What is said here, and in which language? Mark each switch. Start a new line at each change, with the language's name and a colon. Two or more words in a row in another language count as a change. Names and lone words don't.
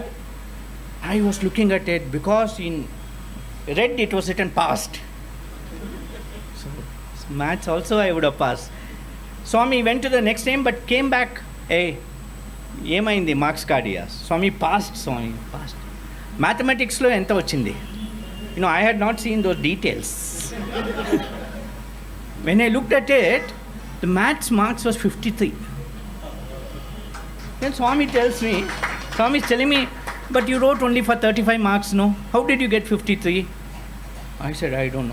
English: I was looking at it because in red it was written passed. So maths also I would have passed. Swami went to the next name but came back. Hey, yema in the marks card here. Swami passed. Swami passed. Mathematics
Telugu: లో ఎంత వచ్చింది.
English: I had not seen those details. When I looked at it, the maths marks was 53. Then Swami tells me, Swami is telling me, but you wrote only for 35 marks, no? How did you get 53? I said, I don't know.